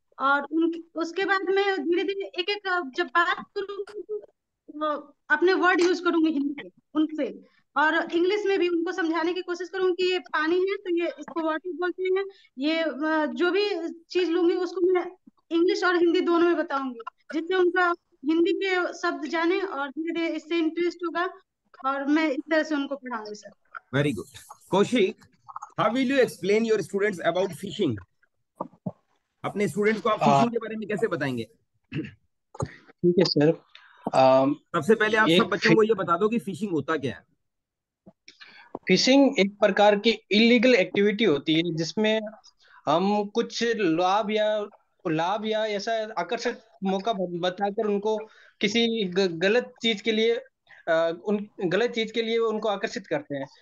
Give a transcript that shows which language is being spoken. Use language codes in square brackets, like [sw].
[hi] और उसके बाद में धीरे धीरे एक एक जब बात करूंगी तो अपने वर्ड यूज करूंगी हिंदी के उनसे, और इंग्लिश में भी उनको समझाने की कोशिश करूंगी कि ये पानी है तो ये इसको वाटर बोलते हैं। ये जो भी चीज लूंगी उसको मैं इंग्लिश और हिंदी दोनों में बताऊंगी, जिससे उनका हिंदी के शब्द जाने और धीरे धीरे इससे इंटरेस्ट होगा, और मैं इस तरह से उनको पढ़ाऊंगी sir. [en] Very good. Kaushik, how will you explain your students about fishing? [hi] अपने स्टूडेंट्स को आप फिशिंग के बारे में कैसे बताएंगे? ठीक है सर। सबसे पहले आप सब बच्चों को ये बता दो कि फिशिंग होता क्या है। फिशिंग एक प्रकार की इलीगल एक्टिविटी होती है जिसमें हम कुछ लाभ या ऐसा आकर्षक मौका बताकर उनको किसी गलत चीज के लिए गलत चीज के लिए उनको आकर्षित करते हैं।